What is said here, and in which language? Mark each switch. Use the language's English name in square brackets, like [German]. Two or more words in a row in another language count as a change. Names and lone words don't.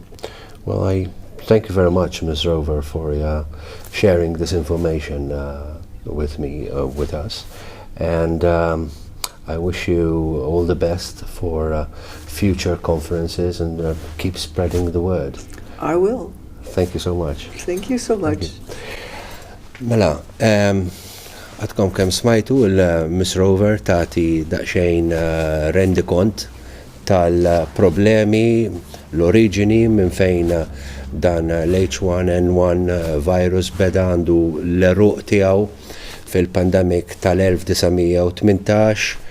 [English] Well, I thank you very much, Ms. Rover, for sharing this information with me, with us. And I wish you all the best for future conferences, and keep spreading the word. I will. Thank you so much. Thank you so much. [Maltese] Mela, għadkom kem smajtu il-Miss Rover tati daqxejn rendi kont tal-problemi, l-oriġini minn fejn dan l-H1N1 virus beda għandu l-eruq tiegħu fil-pandemik tal-1918.